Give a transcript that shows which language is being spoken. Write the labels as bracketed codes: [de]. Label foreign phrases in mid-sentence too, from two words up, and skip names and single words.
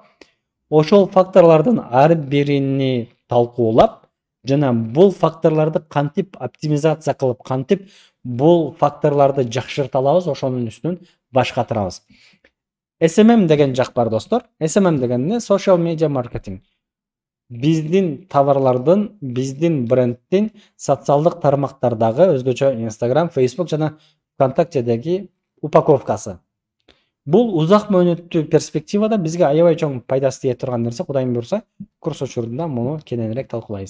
[ky] Ошол факторлордун ар бирини талкуулап, жана бул факторлорду кантип оптимизация кылып, кантип бул факторлорду жакшырта алабыз, ошонун үстүнөн баш катырабыз. SMM деген жак бар, достор. SMM деген эмне? [en] Social media marketing. [ky] Биздин товарлардын, биздин бренддин социалдык тармактардагы өзгөчө Instagram, Facebook жана ВКонтактедеги упаковкасы. Бул узак мөөнөттүү перспективада бизге аябай чоң пайдасы тие турган нерсе. Кудайым буйрса, курс учурунда муну кененирээк талкуулайбыз.